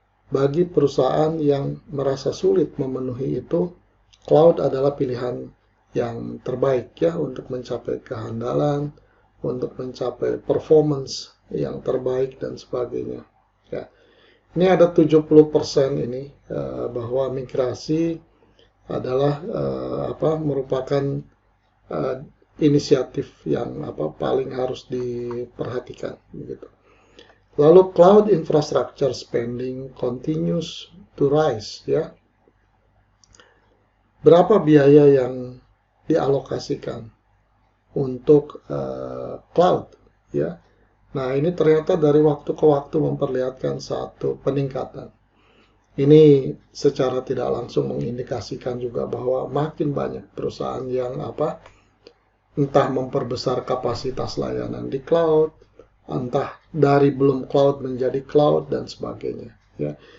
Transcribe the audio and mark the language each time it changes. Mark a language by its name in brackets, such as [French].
[Indonesian] Bagi perusahaan yang merasa sulit memenuhi itu, cloud adalah pilihan yang terbaik ya untuk mencapai kehandalan, untuk mencapai performance yang terbaik dan sebagainya. Ya. Ini ada 70% ini bahwa migrasi adalah merupakan inisiatif yang paling harus diperhatikan begitu. Lalu [English] cloud infrastructure spending continues to rise ya. [Indonesian] Berapa biaya yang dialokasikan untuk cloud ya. Nah, ini ternyata dari waktu ke waktu memperlihatkan satu peningkatan. Ini secara tidak langsung mengindikasikan juga bahwa makin banyak perusahaan yang entah memperbesar kapasitas layanan di cloud, entah dari belum cloud menjadi cloud dan sebagainya ya.